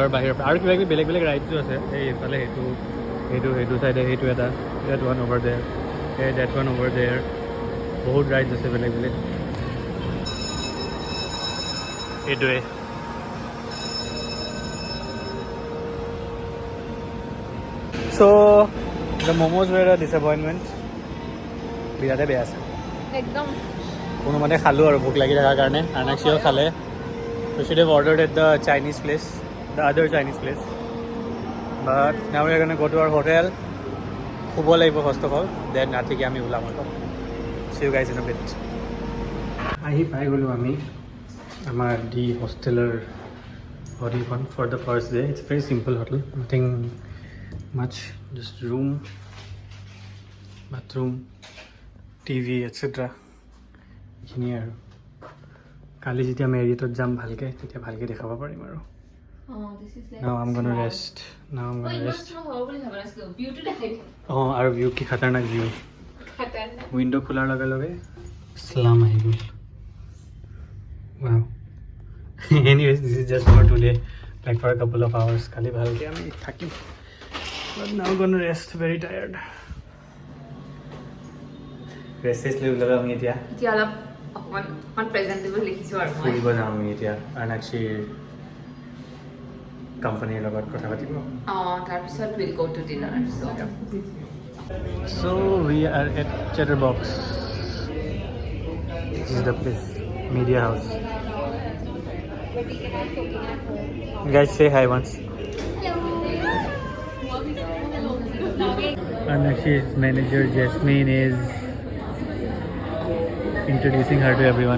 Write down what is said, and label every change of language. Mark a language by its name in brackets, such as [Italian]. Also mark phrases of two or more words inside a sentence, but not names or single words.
[Assamese] বাহিৰৰ পৰা আৰু কিবা কিবি বেলেগ বেলেগ ৰাইডছো আছে এই এইফালে সেইটো চাইডে সেইটো এটা [English] that one over there that one over there [Assamese] বহুত ৰাইডছ আছে বেলেগ বেলেগ এইটোৱে [English] so the momos were a disappointment [Assamese] বিৰাটে বেয়া আছে একদম কোনোমতে খালোঁ আৰু ভোক লাগি থকাৰ কাৰণে আৰ্নাক্ষীও খালে [English] We should have ordered at the Chinese place, the other Chinese place. But now we are going to go to our hotel. [Assamese] শুব লাগিব [English] first of all, then [Assamese] ৰাতিকে আমি ওলাম আকৌ. [English] See you guys in a bit. [Assamese] আহি পাই গ'লোঁ আমি আমাৰ দি হোষ্টেলৰ হোটেলখন [English] for the first day. It's a very simple hotel, nothing much, just room, bathroom, TV, etc. [Assamese] এইখিনিয়ে আৰু কালি যেতিয়া মেৰিটত যাম ভালকৈ তেতিয়া ভালকৈ দেখাব পাৰিম আৰু [English] Now I'm gonna rest. [Assamese] Oh, আৰু ভিউ কি খাতাৰনাক [English] view window [Assamese] খোলাৰ লগে লগে ইছলাম আহি গ'ল Wow. [English] Anyways, this is just for today, like for a couple of hours. [Assamese] কালি ভালকৈ আমি থাকিম [English] But now gonna rest, very tired. [Assamese] Rest লৈ ওলালোঁ আমি এতিয়া অলপ অকণমান প্ৰেজেণ্টেবল লিখিছোঁ আৰু মই ফুৰিব যাম আমি এতিয়া আৰ্নাক্ষীৰ কোম্পানীৰ লগত কথা পাতিব [English] তাৰপিছত will go to dinner So we are at Chatterbox. This is the place, Media House. Guys, say hi once. Arnakshi's manager Jasmine is introducing her to everyone.